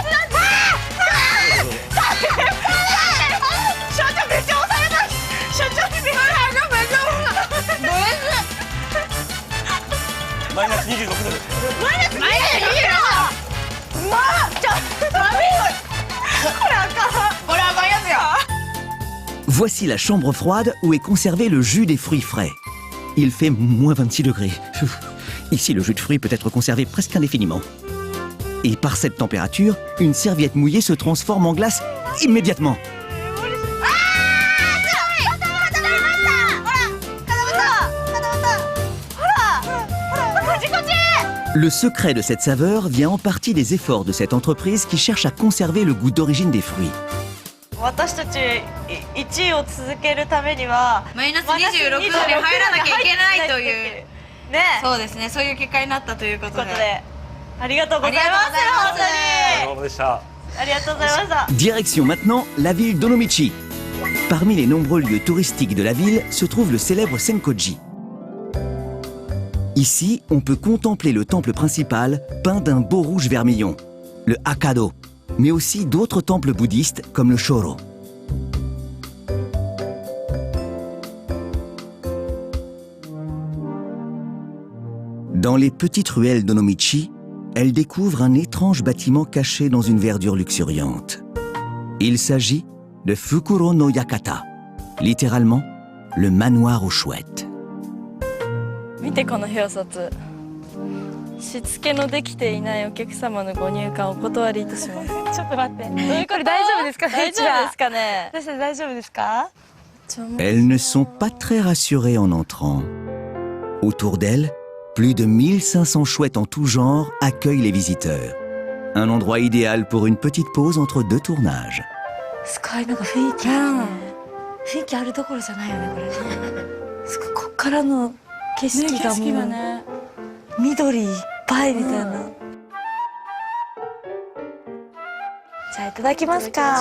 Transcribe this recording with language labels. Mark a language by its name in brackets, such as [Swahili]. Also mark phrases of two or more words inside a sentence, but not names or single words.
[Japanese] 所長めっちゃ押された。所長にめっちゃマイナス26度です。マイナス26度。まあ、ちょっとダメよ。これあかん。これあかんやつや。 [French] Voici la chambre froide où est conservé le jus des fruits frais. Il fait moins 26 degrés. Ici, le jus de fruits peut être conservé presque indéfiniment. Et par cette température, une serviette mouillée se transforme en glace immédiatement. Le secret de cette saveur vient en partie des efforts de cette entreprise qui cherche à conserver le goût d'origine des fruits. [Japanese] 私たち1位を続けるためにはマイナス26度に入らなきゃいけないというね、そうですね、そういう結果になったということで、ありがとうございます。本当にありがとうございました。 [French] Direction maintenant la ville d'Onomichi. Parmi les nombreux lieux touristiques de la ville se trouve le célèbre Senkoji. Ici, on peut contempler le temple principal peint d'un beau rouge vermillon, le Hakado, mais aussi d'autres temples bouddhistes comme le Shoro. Dans les petites ruelles d'Onomichi, elle découvre un étrange bâtiment caché dans une verdure luxuriante. Il s'agit de Fukuro no Yakata, littéralement le manoir aux chouettes. [Japanese] 見てこの表札。しつけのできていないお客様のご入館をお断りいたします。ちょっと待って。これ大丈夫ですか？大丈夫ですかね？私たち大丈夫ですか？ [French] Elles ne sont pas très rassurées en entrant. Autour d'elles, plus de 1500 chouettes en tout genre accueillent les visiteurs. Un endroit idéal pour une petite pause entre deux tournages. [Japanese] すごいなんか雰囲気あるね。雰囲気あるどころじゃないよねこれね。すごいこっからの景色がもう緑いっぱいみたいな。じゃあいただきますか。